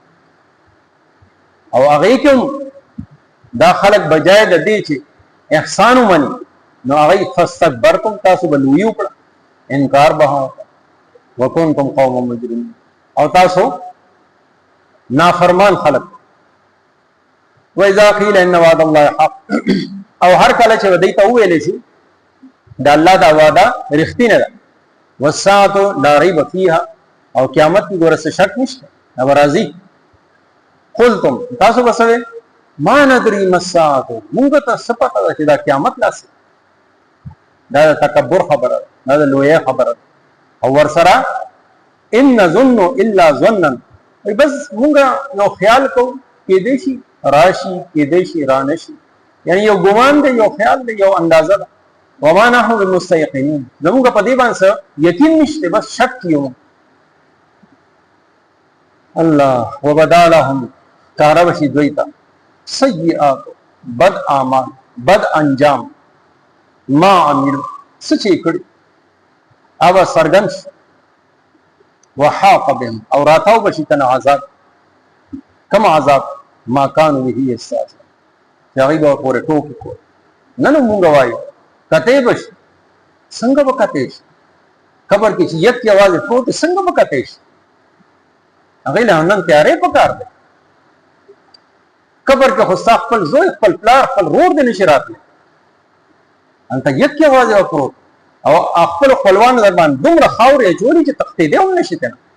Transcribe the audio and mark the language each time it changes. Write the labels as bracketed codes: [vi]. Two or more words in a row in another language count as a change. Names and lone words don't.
[ps] او هغې کې هم دا خلک بجای د دې چې احسان ومني نو هغوی فاستکبرتم، تاسو به لویي وکړه، انکار به وکړه، [ar] وکنتم قوما مجرمین، [ps] او تاسو نافرمان خلق. [ar] وَإِذَا قِيلَ إِنَّ وَعْدَ اللَّهِ حَقٌّ، [ps] او هر کله چې دوی ته وویل شي د الله دا وعده رښتینه ده، [ar] والساعة لا ريب فيها، [ps] او قیامت کې ګوره څه شک نشته، دا به راځي. [ar] قلتم، [ps] تاسو به څه وایئ؟ [ar] ما ندري ما الساعة، [ps] موږ ته څه پته ده چې دا قیامت راسي. دا د تکبر خبره ده، دا د لویۍ خبره ده. او ورسره [ar] ان نظن الا ظنا، [ps] بس موږ یو خیال کوو، کېدی شي راشي، کېدی شي رانشي، یعنی یو ګمان دی، یو خیال دی، یو اندازه ده. [ar] وما نحن بمستيقنين، [ps] زموږ په دې باندې یقین نشته، بس شک یو. الله [ar] وبدا لهم، [ps] کاره بشي دوی ته سیئات، بد اعمال، بد انجام، [ar] ما عملوا، [ps] څه چې کړي هغه څرګند شي. [ar] وحاق بهم، [ps] او راتاو بشي کنه عذاب، کوم عذاب؟ [ar] ما كانوا به يستهزئون، [ps] چې هغوی به پورې ټوکې کول. نن مونږ وایو کتی بشي، څنګه به کتی شي؟ قبر کې چې یک یوازې پروت دی، څنګه به کتی شي؟ هغوی له نن تیاری پکار دی. قبر کې خو ستا خپل زوی، خپل پلار، خپل رور دی نشي راتلی، هلته یک یوازې به پروت او خپل خپلوانو در باندې دومره خاورې اچولي چې تښتېدی هم نشي ترې.